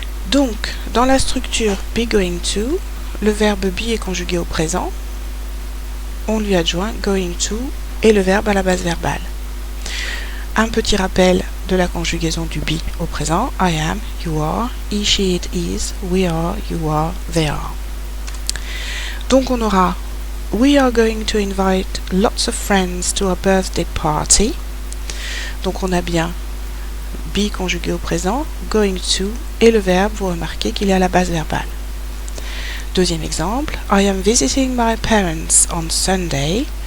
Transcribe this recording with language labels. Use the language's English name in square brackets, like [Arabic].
[French] Donc, dans la structure be going to, le verbe be est conjugué au présent, on lui adjoint going to et le verbe à la base verbale. Un petit rappel de la conjugaison du be au présent, [English] I am, you are, he, she, it is, we are, you are, they are. [French] Donc on aura [English] we are going to invite lots of friends to our birthday party. [French] Donc on a bien be conjugué au présent, going to et le verbe, vous remarquez qu'il est à la base verbale. Deuxième exemple, [English] I am visiting my parents on Sunday.